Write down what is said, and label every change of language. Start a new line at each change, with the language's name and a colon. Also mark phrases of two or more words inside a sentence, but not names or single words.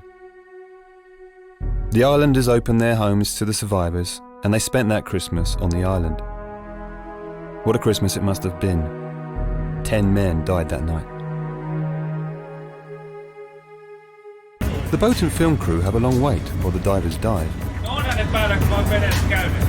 English: The islanders opened their homes to the survivors and they spent that Christmas on the island. What a Christmas it must have been. 10 men died that night. The boat and film crew have a long wait while the divers dive.
Finnish: Onhan ne päällä, kun mä oon veneessä käynnissä.